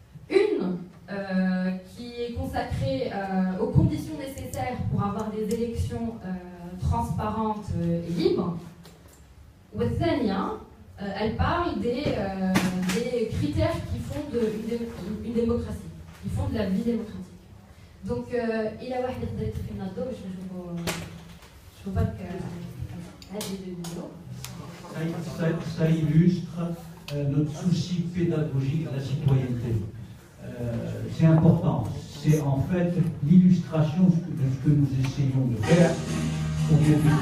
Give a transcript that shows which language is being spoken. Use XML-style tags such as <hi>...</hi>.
<fr>Une qui est consacrée aux conditions nécessaires pour avoir des élections transparentes et libres. Elle parle des critères qui font une démocratie, qui font de la vie démocratique. Donc, il a</fr> <ar>واحد يقدر يطفي لنا الضوء باش نشوفوا برك هذه الفيديو.</ar> <fr>Ça illustre notre souci pédagogique de la citoyenneté. C'est important. C'est en fait l'illustration de ce que nous essayons de faire pour bien</fr>